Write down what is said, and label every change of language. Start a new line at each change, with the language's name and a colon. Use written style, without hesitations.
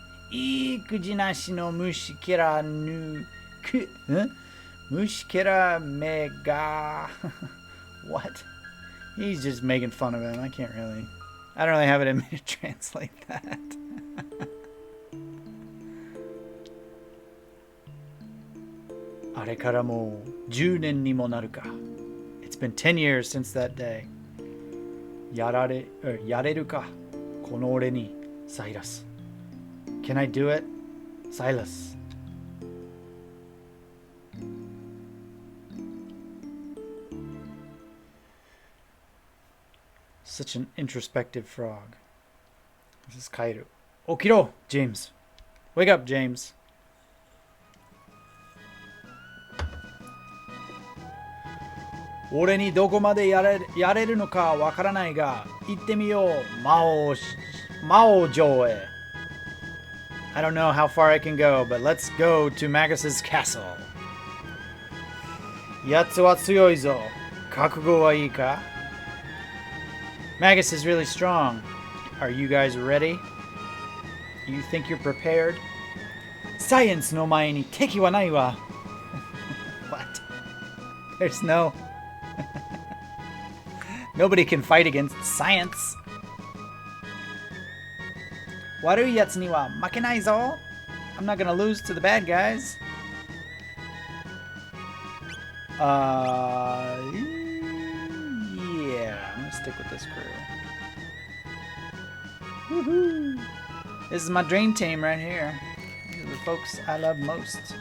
Japanese: いいくじなしの虫けらぬく虫けらめが What?
English: He's just making fun of him. I don't really have it in me to translate that. It's been 10 years since that day.
Japanese: Yareru ka, kono ore ni, Silas.
English: Can I do it?
Japanese: Silas.
English: Such an introspective frog. This is Kairu.
Japanese: Okiro, James.
English: Wake up, James.
Japanese: 俺にどこまでやれるのかわからないが、行ってみよう、魔王城へ。
English: I don't know how far I can go, but let's go to Magus's castle.
Japanese: やつは強いぞ。覚悟はいいか?
English: Magus is really strong. Are you guys ready? You think you're prepared?
Japanese: Science no 前に敵はないわ。
English: What? There's no... Nobody can fight against science.
Japanese: 悪いやつには負けないぞ.
English: I'm not gonna lose to the bad guys. Yeah, I'm gonna stick with this crew. Woohoo! This is my dream team right here. These are the folks I love most.